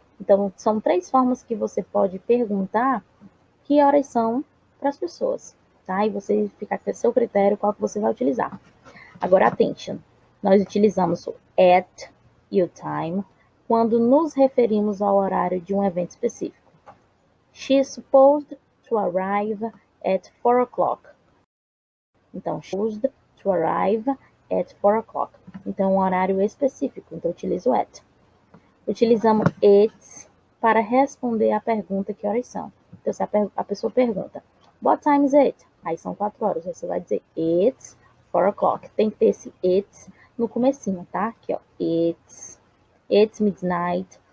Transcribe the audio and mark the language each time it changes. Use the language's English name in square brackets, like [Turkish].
[Portuguese] Então, são 3 formas que você pode perguntar que horas são para as pessoas, tá? E você fica com seu critério qual que você vai utilizar. Agora, attention. Nós utilizamos o at e o time quando nos referimos ao horário de um evento específico. [English] She is supposed to arrive at 4 o'clock. [Portuguese] Então, [English] supposed to arrive at 4 o'clock. [Portuguese] Então, um horário específico. Então, utilizo at. Utilizamos it's para responder à pergunta que horas são. Então, se a pessoa pergunta, [English] what time is it? [Portuguese] Aí são 4 horas. Você vai dizer [English] it's 4 o'clock. [Portuguese] Tem que ter esse it's no comecinho, tá? Aqui, ó. [English] It's midnight.